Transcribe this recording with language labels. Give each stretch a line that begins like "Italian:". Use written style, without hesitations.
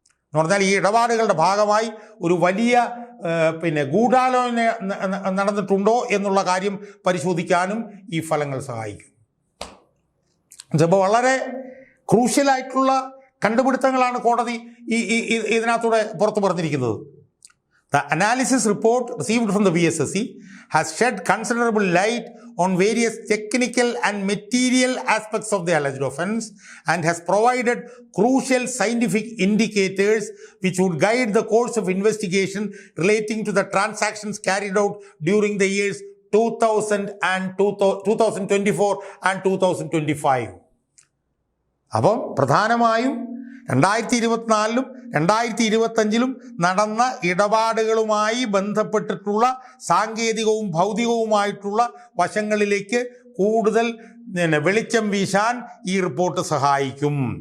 Malayalam: എന്ന് പറഞ്ഞാൽ ഈ ഇടപാടുകളുടെ ഭാഗമായി ഒരു വലിയ ഗൂഢാലോചന നടന്നിട്ടുണ്ടോ എന്നുള്ള കാര്യം പരിശോധിക്കാനും ഈ ഫലങ്ങൾ സഹായിക്കും. ചിലപ്പോൾ വളരെ ക്രൂഷ്യലായിട്ടുള്ള കണ്ടുപിടുത്തങ്ങളാണ് കോടതി ഇതിനകത്തൂടെ പുറത്തു പറഞ്ഞിരിക്കുന്നത്.
English: The analysis report received from the VSSC has shed considerable light on various technical and material aspects of the alleged offence and has provided crucial scientific indicators which would guide the course of investigation relating to the transactions carried out during the years 2024 and 2025.
Malayalam: അപ്പം പ്രധാനമായും 2024 2025 നടന്ന ഇടപാടുകളുമായി ബന്ധപ്പെട്ടിട്ടുള്ള സാങ്കേതികവും ഭൗതികവുമായിട്ടുള്ള വശങ്ങളിലേക്ക് കൂടുതൽ വെളിച്ചം വീശാൻ ഈ report സഹായിക്കും.